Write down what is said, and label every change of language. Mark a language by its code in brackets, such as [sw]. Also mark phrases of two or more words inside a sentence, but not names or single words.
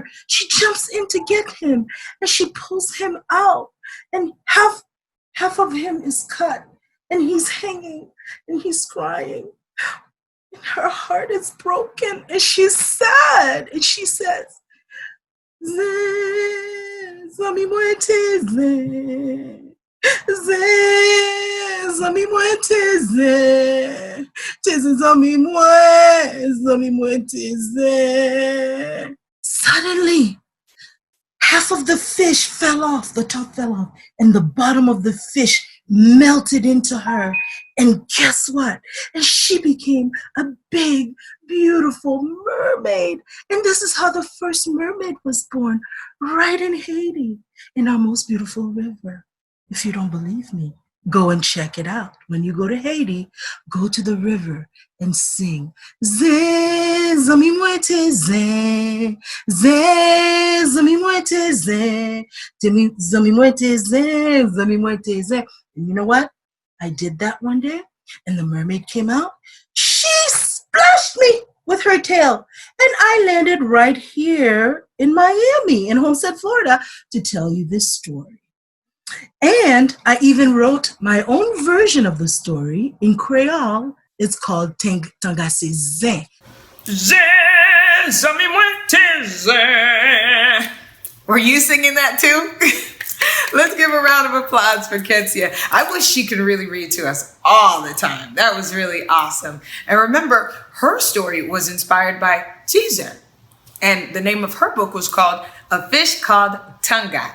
[en] She jumps in to get him and she pulls him out. And half of him is cut and he's hanging and he's crying. And her heart is broken and she's sad. And she says, [ht] Zami mwete ze. Zami mwete ze. Teze zami mwete ze. [en] Suddenly, half of the fish fell off, the top fell off, and the bottom of the fish melted into her. And guess what? And she became a big, beautiful mermaid. And this is how the first mermaid was born, right in Haiti, in our most beautiful river. If you don't believe me, go and check it out. When you go to Haiti, go to the river and sing. [ht] Zé, zami mwete zé. Zé, zami mwete zé. Zami mwete zé. Zami mwete zé. [en] And you know what? I did that one day, and the mermaid came out. She splashed me with her tail, and I landed right here in Miami, in Homestead, Florida, to tell you this story. And I even wrote my own version of the story in Creole. It's called Tangasi Zé. [ht] Zé, zami mwete zé. [en] Were you singing that too? Let's give a round of applause for Ketsia. I wish she could really read to us all the time. That was really awesome. And remember, her story was inspired by Caesar. And the name of her book was called A Fish Called Tanga.